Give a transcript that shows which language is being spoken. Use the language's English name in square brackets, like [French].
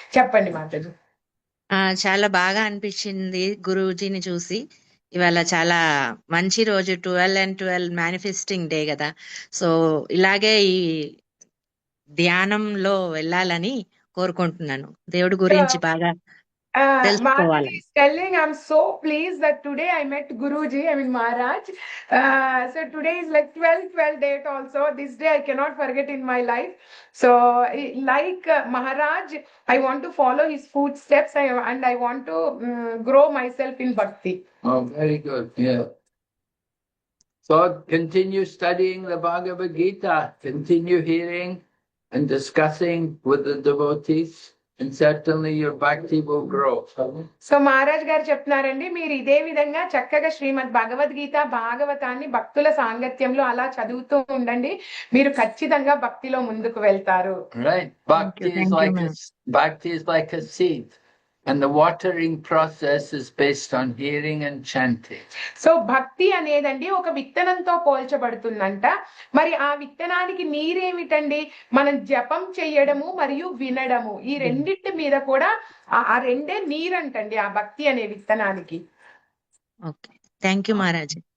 [Telugu] చెప్పండి మాతాజీ. చాలా బాగా అనిపించింది గురూజీని చూసి. ఇవాళ చాలా మంచి రోజు, 12/12 మేనిఫెస్టింగ్ డే కదా. సో ఇలాగే ఈ ధ్యానంలో వెళ్ళాలని కోరుకుంటున్నాను. దేవుడి గురించి బాగా [English] Mataji is telling, I'm so pleased that today I met Guruji, I mean Maharaj. So today is like 12/12 date also. This day I cannot forget in my life. So like Maharaj, I want to follow his footsteps and I want to grow myself in bhakti. Oh, very good. Yeah. So continue studying the Bhagavad Gita, continue hearing and discussing with the devotees. And certainly your bhakti will grow. [Telugu] So Maharaj గారు చెప్తున్నారండి, మీరు ఇదే విధంగా చక్కగా శ్రీమద్ భగవద్గీత భాగవతాన్ని భక్తుల సాంగత్యంలో అలా చదువుతూ ఉండండి, మీరు ఖచ్చితంగా భక్తిలో ముందుకు వెళ్తారు. [English] Right. Bhakti is like a seed. And the watering process is based on hearing and chanting. [Telugu] So భక్తి అనేదండి ఒక విత్తనంతో పోల్చబడుతుందంట. మరి ఆ విత్తనానికి నీరేమిటండి? మనం జపం చెయ్యడము మరియు వినడము, ఈ రెండింటి మీద కూడా ఆ రెండే నీరంటండి ఆ భక్తి అనే విత్తనానికి. [English] Okay, thank you Maharaj.